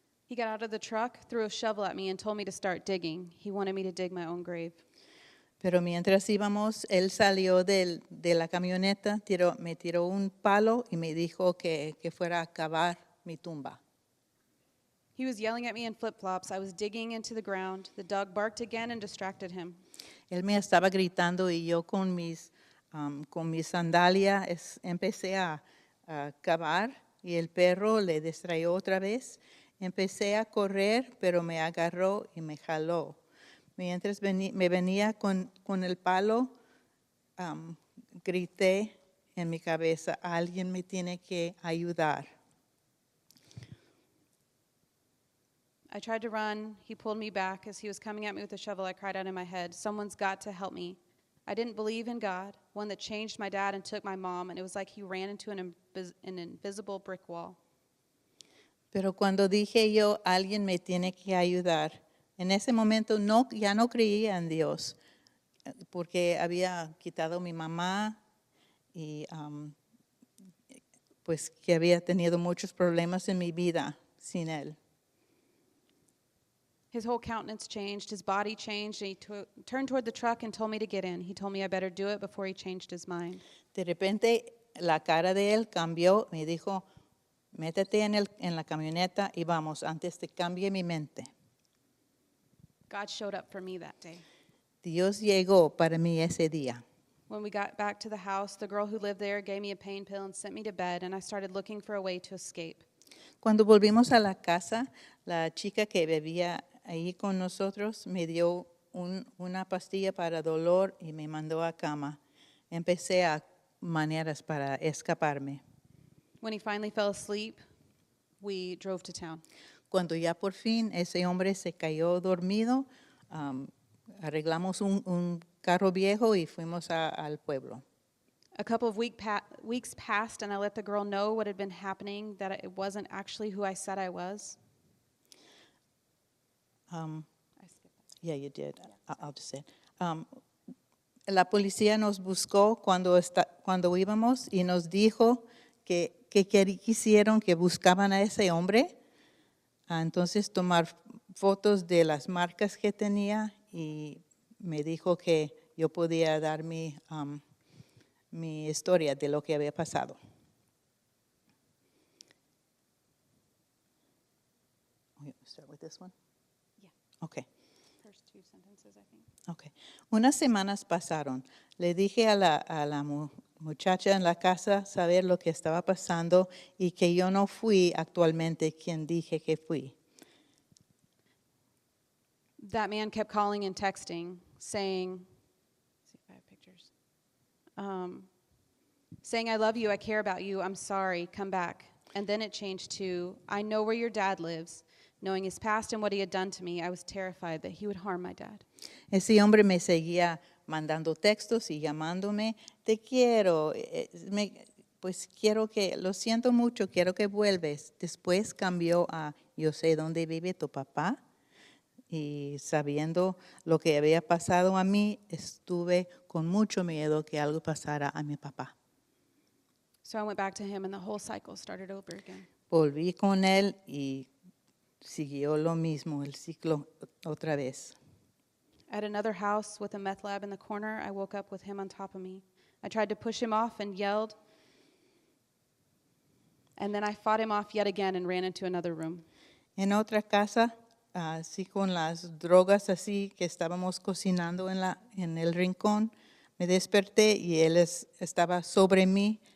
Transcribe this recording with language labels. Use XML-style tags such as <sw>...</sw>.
<en>He got out of the truck, threw a shovel at me, and told me to start digging. He wanted me to dig my own grave.</en> <es>Pero mientras íbamos, él salió de la camioneta, me tiró un palo y me dijo que fuera a cavar mi tumba.</es> <en>He was yelling at me in flip-flops. I was digging into the ground. The dog barked again and distracted him.</en> <es>Él me estaba gritando y yo con mis sandalias empecé a cavar y el perro le distrayó otra vez. Empecé a correr, pero me agarró y me jaló. Mientras me venía con el palo, grité en mi cabeza, alguien me tiene que ayudar.</es> <en>I tried to run. He pulled me back. As he was coming at me with a shovel, I cried out in my head, "Someone's got to help me." I didn't believe in God, one that changed my dad and took my mom, and it was like he ran into an invisible brick wall.</en> <es>Pero cuando dije yo, alguien me tiene que ayudar, en ese momento ya no creía en Dios, porque había quitado a mi mamá y pues que había tenido muchos problemas en mi vida sin Él.</es> <en>His whole countenance changed, his body changed, and he turned toward the truck and told me to get in. He told me I better do it before he changed his mind.</en> <es>De repente la cara de él cambió, me dijo, métete en la camioneta y vamos, antes de cambie mi mente.</es> <en>God showed up for me that day.</en> <es>Dios llegó para mí ese día.</es> <en>When we got back to the house, the girl who lived there gave me a pain pill and sent me to bed, and I started looking for a way to escape.</en> <es>Cuando volvimos a la casa, la chica que vivía ahí con nosotros me dio una pastilla para dolor y me mandó a cama. Empecé a maneras para escaparme.</es> <en>When he finally fell asleep, we drove to town.</en> <es>Cuando ya por fin ese hombre se cayó dormido, arreglamos un carro viejo y fuimos al pueblo.</es> <en>A couple of weeks passed, and I let the girl know what had been happening, that it wasn't actually who I said I was. I skipped that. Yeah, you did. I'll just say it.</en> <es>La policía nos buscó cuando íbamos y nos dijo que quisieron que buscaban a ese hombre. Entonces tomar fotos de las marcas que tenía y me dijo que yo podía dar mi historia de lo que había pasado.</es> <en>Start with this one? Yeah. Okay. First two sentences, I think.</en> <es>Okay. Unas semanas pasaron. Le dije a la muchacha en la casa saber lo que estaba pasando y que yo no fui actualmente quien dije que fui.</es> <en>That man kept calling and texting, saying, let's see if I have pictures, saying, I love you, I care about you, I'm sorry, come back. And then it changed to, I know where your dad lives. Knowing his past and what he had done to me, I was terrified that he would harm my dad.</en> <es>Ese hombre me seguía mandando textos y llamándome, te quiero, pues quiero que, lo siento mucho, quiero que vuelves. Después cambió a, yo sé dónde vive tu papá. Y sabiendo lo que había pasado a mí, estuve con mucho miedo que algo pasara a mi papá.</es> <en>So I went back to him and the whole cycle started over again.</en> <es>Volví con él y siguió lo mismo, el ciclo otra vez.</es> <en>At another house with a meth lab in the corner, I woke up with him on top of me. I tried to push him off and yelled. And then I fought him off yet again and ran into another room.</en> <es>En otra casa, así con las drogas así que estábamos cocinando en el rincón, me desperté y él estaba sobre mí.</es>